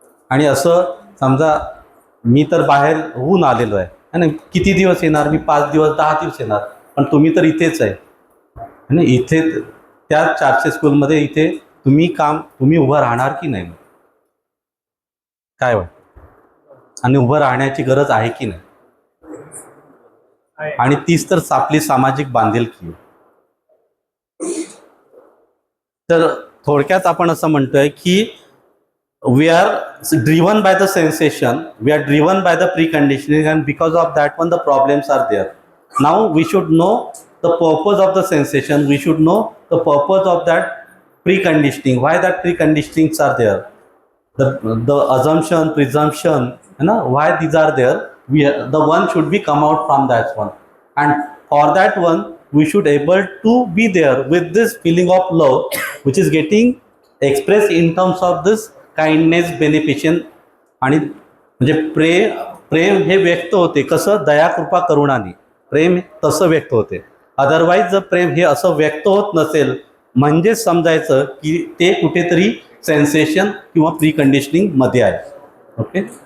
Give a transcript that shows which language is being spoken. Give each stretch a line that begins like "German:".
Marathi: आणि असं समजा मी तर बाहेर होऊन आलेलो आहे आणि किती दिवस येणार मी, 5 दिवस 10 दिवस येणार, पण तुम्ही तर इथेच आहे आणि इथे त्या 400 स्कूलमध्ये इथे तुम्ही उभं राहणार की नाही, काय वाटतं. आणि उभं राहण्याची गरज आहे की नाही. आणि तीच तर आपली सामाजिक बांधिलकी. तर थोडक्यात आपण असं म्हणतोय की
English: we are driven by the sensation, we are driven by the preconditioning, and because of that one the problems are there. Now we should know the purpose of the sensation, we should know the purpose of that preconditioning, why that preconditionings are there, the assumption, presumption, you know, why these are there. The one should be come out from that one, and for that one we should able to be there with this feeling of love which is getting expressed in terms of this kindness, beneficence.
Marathi: आणि म्हणजे प्रेम हे व्यक्त होते कसं, दया कृपा करुणाने प्रेम तसं व्यक्त होते. अदरवाईज जर प्रेम हे असं व्यक्त होत नसेल म्हणजेच समजायचं की ते कुठेतरी सेन्सेशन किंवा प्रीकंडिशनिंग मध्ये आहे. ओके.